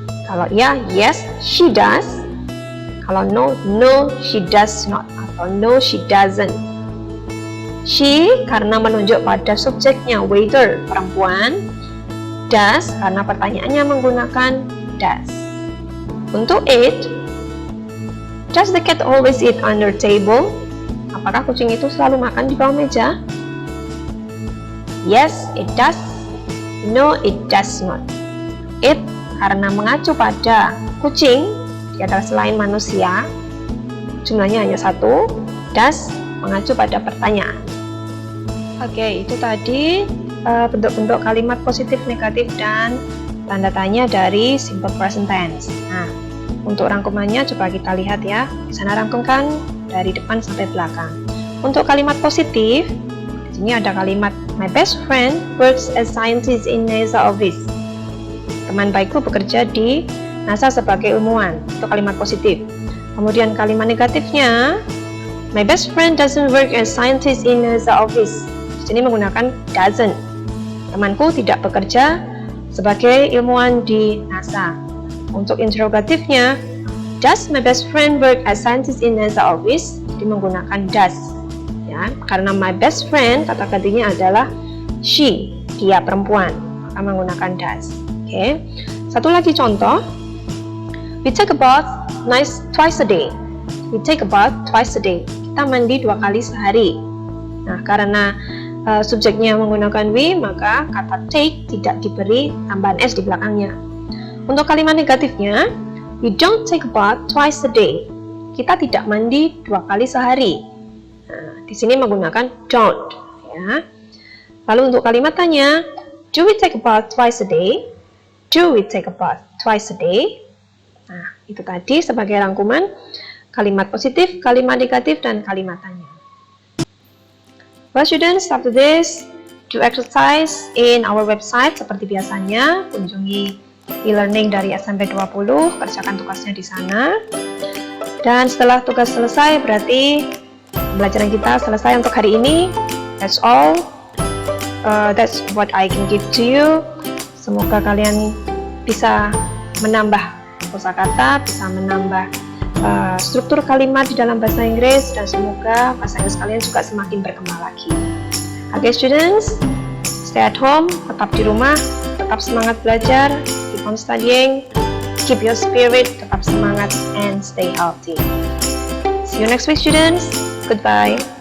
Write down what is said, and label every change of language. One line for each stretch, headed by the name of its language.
Indonesian: Kalau ya,
English: yes, she does.
Indonesian: Kalau
English: no, no, she does not.
Indonesian: Atau
English: no, she doesn't.
Indonesian: She karena menunjuk pada subjeknya waiter, perempuan. Does karena pertanyaannya menggunakan does. Untuk
English: it, does the cat always eat under table?
Indonesian: Apakah kucing itu selalu makan di bawah meja?
English: Yes, it does. No, it does not.
Indonesian: It karena mengacu pada kucing, dia adalah selain manusia, jumlahnya hanya satu. Does mengacu pada pertanyaan. Oke, itu tadi bentuk-bentuk kalimat positif, negatif, dan tanda tanya dari simple present tense. Nah, untuk rangkumannya coba kita lihat ya. Di sana rangkumkan dari depan sampai belakang. Untuk kalimat positif, di sini ada kalimat
English: my best friend works as scientist in NASA office.
Indonesian: Teman baikku bekerja di NASA sebagai ilmuwan. Itu kalimat positif. Kemudian kalimat negatifnya,
English: my best friend doesn't work as scientist in NASA office.
Indonesian: Di sini menggunakan doesn't. Temanku tidak bekerja sebagai ilmuwan di NASA. Untuk interrogatifnya,
English: does my best friend work as scientist in NASA office?
Indonesian: Jadi menggunakan does. Ya, karena my best friend kata gantinya adalah she, dia perempuan, maka menggunakan does. Oke. Satu lagi contoh.
English: We take a bath twice a day. We take a bath twice a day.
Indonesian: Kita mandi 2 kali sehari. Nah, karena subjeknya menggunakan we, maka kata take tidak diberi tambahan s di belakangnya. Untuk kalimat negatifnya,
English: we don't take a bath twice a day.
Indonesian: Kita tidak mandi 2 kali sehari. Nah, di sini menggunakan don't. Ya. Lalu untuk kalimat tanya,
English: do we take a bath twice a day? Do we take a bath twice a day?
Indonesian: Nah, itu tadi sebagai rangkuman kalimat positif, kalimat negatif, dan kalimat tanya.
English: Well students, after this, do exercise in our website
Indonesian: seperti biasanya. Kunjungi e-learning dari SMP 20, kerjakan tugasnya di sana. Dan setelah tugas selesai, berarti pembelajaran kita selesai untuk hari ini.
English: That's all. That's what I can give to you.
Indonesian: Semoga kalian bisa menambah kosakata, bisa menambah struktur kalimat di dalam bahasa Inggris, dan semoga bahasa Inggris kalian juga semakin berkembang lagi.
English: Okay students, stay at home,
Indonesian: tetap di rumah, tetap semangat belajar,
English: keep on studying, keep your spirit,
Indonesian: tetap semangat,
English: and stay healthy. See you next week students, goodbye.